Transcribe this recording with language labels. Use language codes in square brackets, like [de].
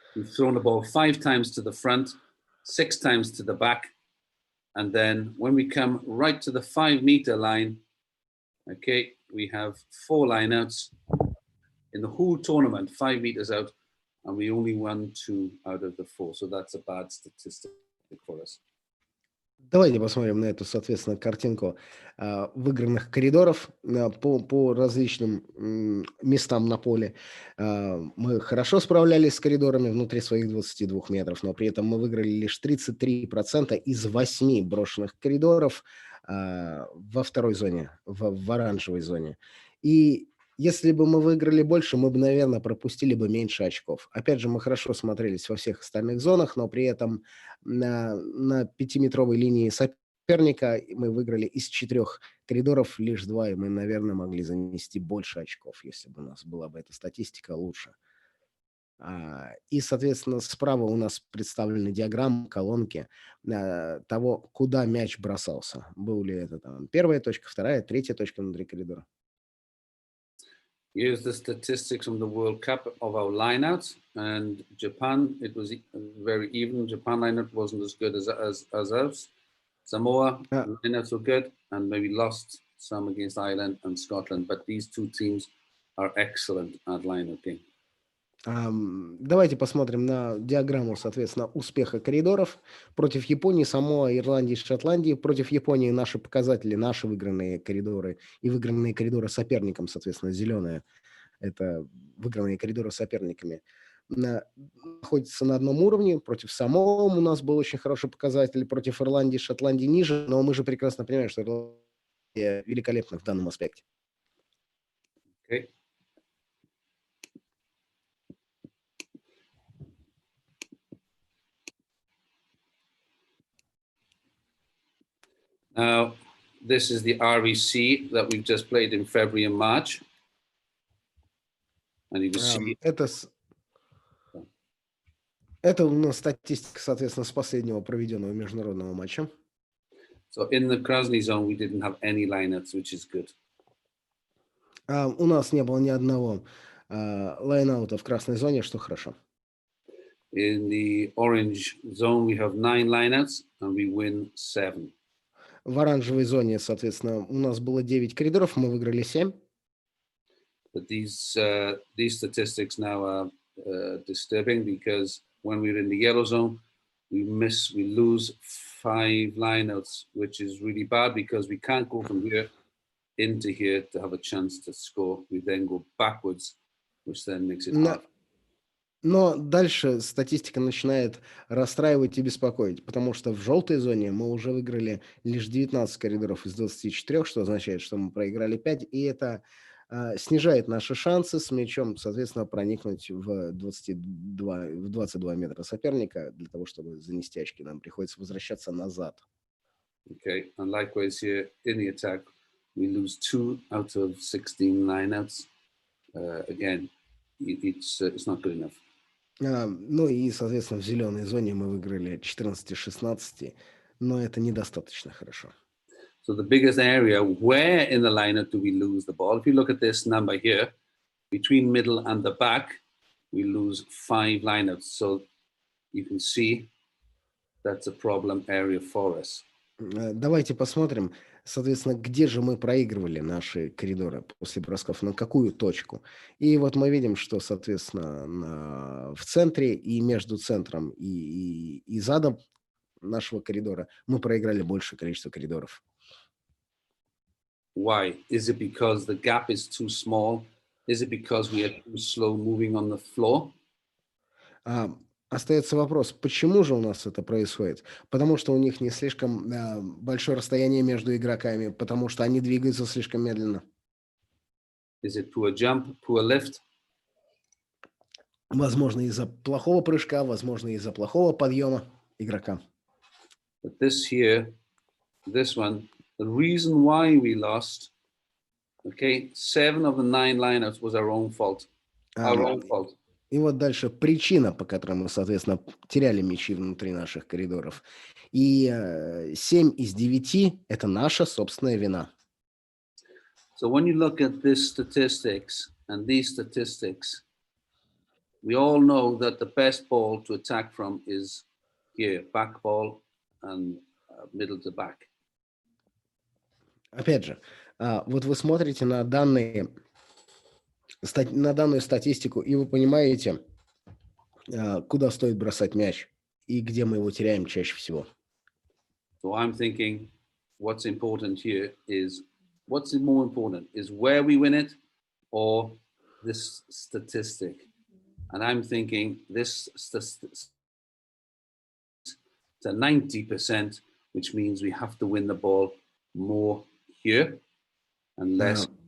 [en] We've thrown the ball 5 times to the front, 6 times to the back. And then when we come right to the 5-meter line, okay, we have 4 lineouts in the whole tournament, 5 meters out. And we only won 2 out of the 4. So that's a bad statistic for us. [ru] Давайте посмотрим на эту, соответственно, картинку выигранных коридоров по различным местам на поле. Мы хорошо справлялись с коридорами внутри своих 22 метров, но при этом мы выиграли лишь 33% из 8 брошенных коридоров во второй зоне, в оранжевой зоне. И Если бы мы выиграли больше, мы бы, наверное, пропустили бы меньше очков. Опять же, мы хорошо смотрелись во всех остальных зонах, но при этом на 5-метровой линии соперника мы выиграли из 4 коридоров лишь 2, и мы, наверное, могли занести больше очков, если бы у нас была бы эта статистика лучше. И, соответственно, справа у нас представлены диаграммы, колонки того, куда мяч бросался. Был ли это там первая точка, вторая, третья точка внутри коридора. [en] Here's the statistics from the World Cup of our lineouts. And Japan, it was very even. Japan lineout wasn't as good as ours. Samoa lineouts were good, and maybe lost some against Ireland and Scotland. But these two teams are excellent at lineouting. [ru] Давайте посмотрим на диаграмму, соответственно, успеха коридоров. Против Японии, Самоа, Ирландии, Шотландии. Против Японии наши показатели, наши выигранные коридоры и выигранные коридоры соперникам, соответственно, зеленые. Это выигранные коридоры соперниками. Находится на одном уровне. Против Самоа у нас был очень хороший показатель. Против Ирландии, Шотландии ниже. Но мы же прекрасно понимаем, что Ирландия великолепна в данном аспекте. [en] Okay. Now, this is the REC that we've just played in February and March. And you can see... [ru] Это у нас статистика, соответственно, с последнего проведенного международного матча. [en] So in the Krasny zone, we didn't have any lineouts, which is good. [ru] У нас не было ни одного лайнаута в красной зоне, что хорошо. [en] In the orange zone, we have 9 lineouts, and we win 7. [ru] В оранжевой зоне, соответственно, у нас было 9 коридоров, мы выиграли 7. [en] But these statistics now are disturbing because when we're in the yellow zone, we lose 5 lineouts, which is really bad because we can't go from here into here to have a chance to score. We then go backwards, which then makes it hard. [ru] Но дальше статистика начинает расстраивать и беспокоить, потому что в желтой зоне мы уже выиграли лишь 19 коридоров из 24, что означает, что мы проиграли 5, и это снижает наши шансы с мячом, соответственно, проникнуть в 22 метра соперника. Для того, чтобы занести очки, нам приходится возвращаться назад. [en] Okay, and likewise here in the attack, we lose 2 out of 16 lineouts. Again, it's not good enough. [ru] Ну и, соответственно, в зеленой зоне мы выиграли 14-16, но это недостаточно хорошо. [en] So the biggest area where in the lineup do we lose the ball? If you look at this number here, between middle and the back, we lose 5 lineups. So you can see that's a problem area for us. [ru] Давайте посмотрим, соответственно, где же мы проигрывали наши коридоры после бросков, на какую точку. И вот мы видим, что, соответственно, в центре и между центром и задом нашего коридора мы проиграли большее количество коридоров. [en] Why? Is it because the gap is too small? Is it because we are too slow moving on the floor? [ru] Остается вопрос, почему же у нас это происходит? Потому что у них не слишком большое расстояние между игроками, потому что они двигаются слишком медленно. [en] Is it poor jump, poor lift? [ru] Возможно, из-за плохого прыжка, возможно, из-за плохого подъема игрока. [en] But this one, the reason why we lost, okay, 7 of the 9 lineouts was our own fault. Our own fault. [ru] И вот дальше причина, по которой мы, соответственно, теряли мячи внутри наших коридоров. И 7 из 9 – это наша собственная вина. [en] So when you look at these statistics and these statistics, we all know that the best ball to attack from is here, back ball and middle to back. [ru] Опять же, вот вы смотрите на данные, на данную статистику, и вы понимаете, куда стоит бросать мяч и где мы его теряем чаще всего. [en] So I'm thinking what's important here is, what's more important is where we win it or this statistic. And I'm thinking this statistic to 90%, which means we have to win the ball more here and less